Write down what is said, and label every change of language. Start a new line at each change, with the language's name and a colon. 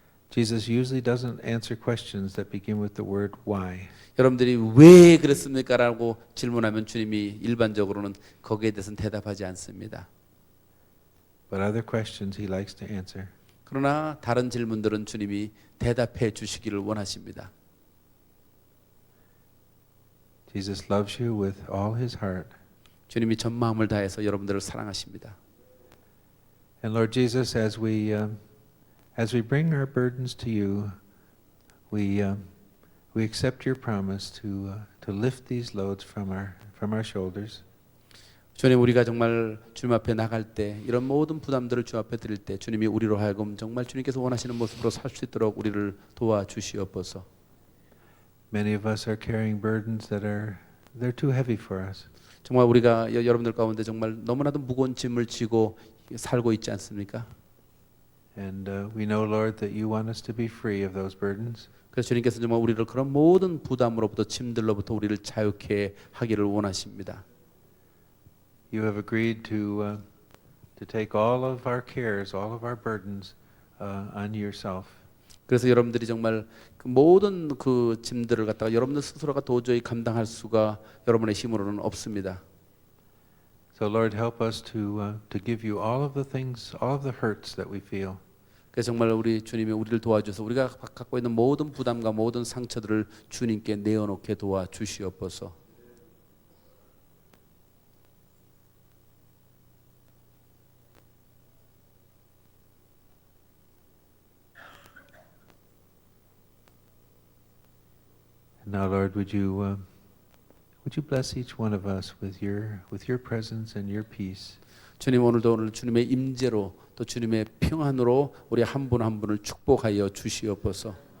English: Jesus usually doesn't answer questions that begin with the word why.
Korean: 여러분들이 왜 그랬습니까라고 질문하면 주님이 일반적으로는 거기에 대해서는 대답하지 않습니다.
English: But other questions he likes to answer.
Korean: 그러나 다른 질문들은 주님이 대답해 주시기를 원하십니다.
English: Jesus loves you with all his heart.
Korean: 주님이 전 마음을 다해서 여러분들을 사랑하십니다.
English: And Lord Jesus, as we bring our burdens to you, we we accept your promise to lift these loads from our shoulders.
Korean: 주님, 우리가 정말 주님 앞에 나갈 때 이런 모든 부담들을 주 앞에 드릴 때 주님이 우리로 하여금 정말 주님께서 원하시는 모습으로 살 수 있도록 우리를 도와주시옵소서.
English: Many of us are carrying burdens they're too heavy for us.
Korean: 정말 우리가 여러분들 가운데 정말 너무나도 무거운 짐을 지고 살고 있지 않습니까?
English: And we know, Lord, that you want us to be free of those burdens.
Korean: 그래서 주님께서 정말 우리를 그런 모든 부담으로부터 짐들로부터 우리를 자유케 하기를 원하십니다.
English: You have agreed to take all of our cares, all of our burdens on yourself.
Korean: 그래서 여러분들이 정말 그 모든 그 짐들을 갖다가 여러분들 스스로가 도저히 감당할 수가 여러분의 힘으로는 없습니다.
English: So Lord, help us to give you all of the things, all of the hurts that we feel.
Korean: 그래서 정말 우리 주님이 우리를 도와주셔서 우리가 갖고 있는 모든 부담과 모든 상처들을 주님께 내어놓게 도와주시옵소서.
English: Now, Lord, would you bless each one of us with your presence and your peace?
Korean: 주님, 오늘 주님의 임재로 또 주님의 평안으로 우리 한 분 한 분을 축복하여 주시옵소서.